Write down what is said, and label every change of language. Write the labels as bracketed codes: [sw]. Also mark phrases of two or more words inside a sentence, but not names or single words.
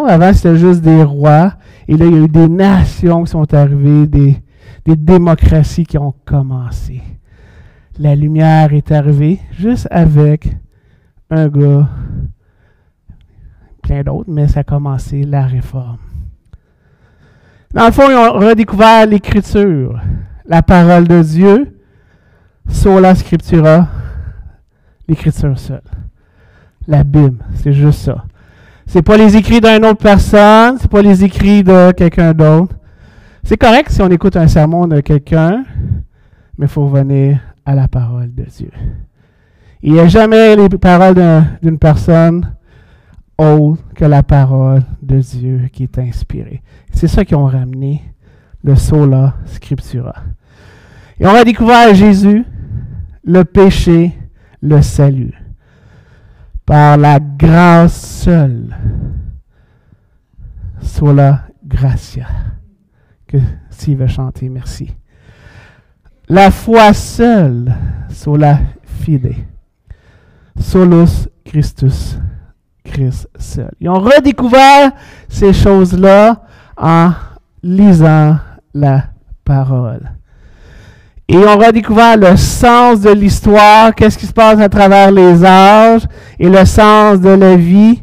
[fr] Avant, c'était juste des rois. Et là, il y a eu des nations qui sont arrivées, des démocraties qui ont commencé. la lumière est arrivée juste avec un gars, plein d'autres, mais ça a commencé la réforme. Dans le fond, ils ont redécouvert l'Écriture, la parole de Dieu, [la] sola scriptura, [fr] l'Écriture seule. La Bible, c'est juste ça. C'est pas les écrits d'une autre personne, c'est pas les écrits de quelqu'un d'autre. C'est correct si on écoute un sermon de quelqu'un, mais il faut revenir à la parole de Dieu. Il n'y a jamais les paroles d'une personne autre que la parole de Dieu qui est inspirée. C'est ça qu'ils ont ramené, le [la] sola scriptura. [fr] Et on a découvert Jésus, le péché, le salut. Par la grâce seule, [la] sola gratia. [fr] Que s'il veut chanter, merci. La foi seule, [la] sola fide. Solus Christus, [fr] Christ seul. Ils ont redécouvert ces choses-là en lisant la parole. Et ils ont redécouvert le sens de l'histoire, qu'est-ce qui se passe à travers les âges, et le sens de la vie.